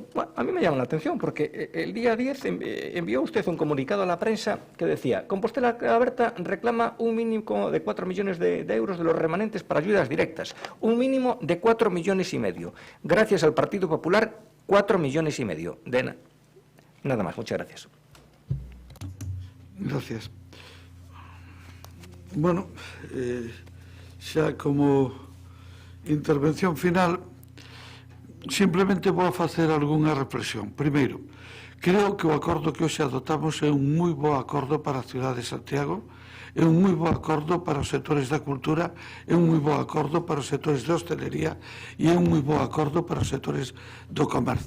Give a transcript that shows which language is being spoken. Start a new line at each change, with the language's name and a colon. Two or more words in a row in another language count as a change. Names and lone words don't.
Spanish: Bueno, a mí me llama la atención porque el día 10 envió usted un comunicado a la prensa que decía: Compostela Aberta reclama un mínimo de 4 millones de euros de los remanentes para ayudas directas. Un mínimo de 4,5 millones. Gracias al Partido Popular, 4,5 millones. Nada más. Muchas gracias. Gracias. Bueno,
Galician: xa como intervención final, simplemente vou facer algunha reflexión. Primeiro, creo que o acordo que hoxe adoptamos é un moi bo acordo para a cidade de Santiago, é un moi bo acordo para os sectores da cultura, é un moi bo acordo para os sectores de hostelería e é un moi bo acordo para os sectores do comercio.